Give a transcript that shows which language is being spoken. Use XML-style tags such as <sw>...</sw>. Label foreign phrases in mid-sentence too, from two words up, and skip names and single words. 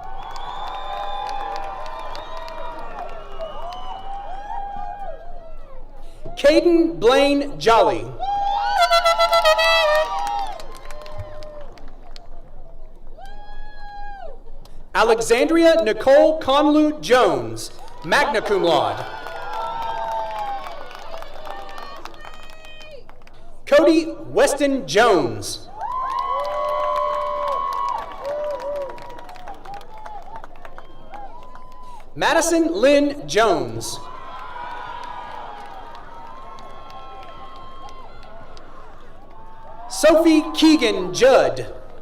<en>Caden Blaine Jolly. Alexandria Nicole Conlu Jones,</en> <la>magna cum laude.</la> <en>Cody Weston Jones. Madison Lynn Jones. Sophie Keegan Judd.</en>